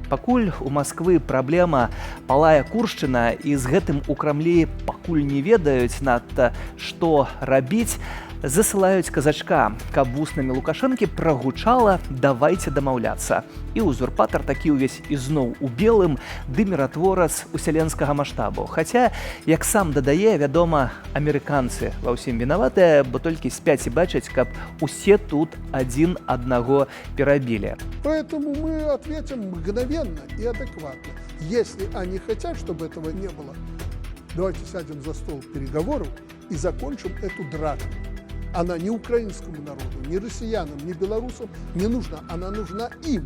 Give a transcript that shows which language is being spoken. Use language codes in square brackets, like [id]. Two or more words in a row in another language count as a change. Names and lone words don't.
[be] Пакуль у Масквы праблема палая Куршчына, і з гэтым у Крамлі пакуль не ведаюць надта, што рабіць, засылаюць казачка, каб вуснамі Лукашэнкі прагучала «давайце дамаўляцца». І узурпатар такі ўвесь ізноў у белым, ды міратворец усяленскага маштабу. Хаця, як сам дадае, вядома, амерыканцы ва ўсім вінаватыя, бо толькі спяць і бачаць, каб усе тут адзін аднаго перабілі. [ru] Поэтому мы ответим мгновенно и адекватно. Если они хотят, чтобы этого не было, давайте сядем за стол переговоров и закончим эту драку. Она ни украинскому народу, ни россиянам, ни белорусам не нужна. Она нужна им.